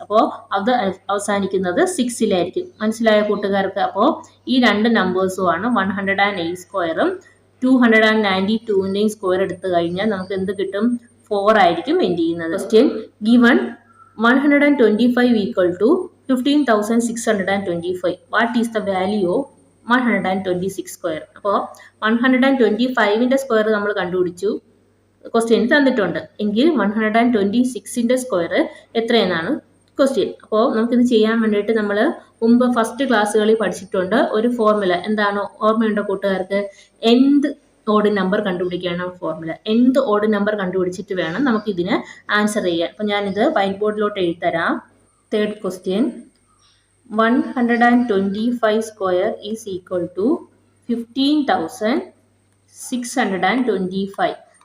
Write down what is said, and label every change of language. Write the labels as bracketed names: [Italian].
[Malayalam] അപ്പോൾ അത് അവസാനിക്കുന്നത് 6-ലായിരിക്കും. മനസ്സിലായ കൂട്ടുകാർക്ക്? അപ്പോൾ ഈ രണ്ട് നമ്പേഴ്സുമാണ് 108 സ്ക്വയറും 292-ൻ്റെയും സ്ക്വയർ എടുത്തു കഴിഞ്ഞാൽ നമുക്ക് എന്ത് കിട്ടും? 4 ആയിരിക്കും എൻഡ് ചെയ്യുന്നത്. Question given 125 equal to 15,625. [English] What is the value of 126 square? [Malayalam] അപ്പോൾ 125-ൻ്റെ സ്ക്വയർ നമ്മൾ കണ്ടുപിടിച്ചു. ക്വസ്റ്റ്യൻ തന്നിട്ടുണ്ട് എങ്കിൽ 126-ൻ്റെ സ്ക്വയർ എത്രയെന്നാണ് ക്വസ്റ്റ്യൻ. അപ്പോൾ നമുക്കിത് ചെയ്യാൻ വേണ്ടിയിട്ട് നമ്മൾ മുമ്പ് ഫസ്റ്റ് ക്ലാസ്സുകളിൽ പഠിച്ചിട്ടുണ്ട് ഒരു ഫോർമുല. എന്താണ് ഓർമ്മയുണ്ടോ കൂട്ടുകാർക്ക്? എന്ത് ഓഡ് നമ്പർ കണ്ടുപിടിക്കാനാണ് ഫോർമുല. എന്ത് ഓഡ് നമ്പർ കണ്ടുപിടിച്ചിട്ട് വേണം നമുക്ക് ഇതിന് ആൻസർ ചെയ്യാൻ. അപ്പോൾ ഞാനിത് white ബോർഡിലോട്ട് എഴുതരാം. [English] Third question, 125 square is equal to 15,625.